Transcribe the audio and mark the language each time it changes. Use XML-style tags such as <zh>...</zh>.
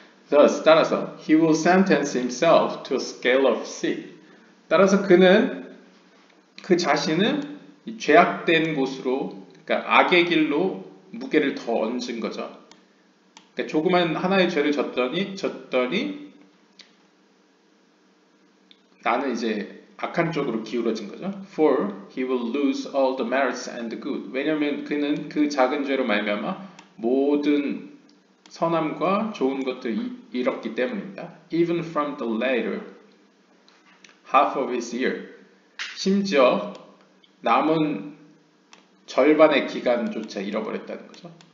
<en>Thus,</en> <ko>따라서</ko> <en>he will sentence himself to a scale of sin.</en> <ko>따라서 그는 그 자신을 죄악된 곳으로, 그러니까 악의 길로 무게를 더 얹은 거죠. 그러니까 조그만 하나의 죄를 졌더니 나는 이제 악한 쪽으로 기울어진 거죠.</ko> <en>For he will lose all the merits and the good.</en> <ko>왜냐하면 그는 그 작은 죄로 말미암아 모든 선함과 좋은 것들을 잃었기 때문입니다.</ko> <en>Even from the later half of his year.</en> <ko>심지어 남은 절반의 기간조차 잃어버렸다는 거죠.</ko>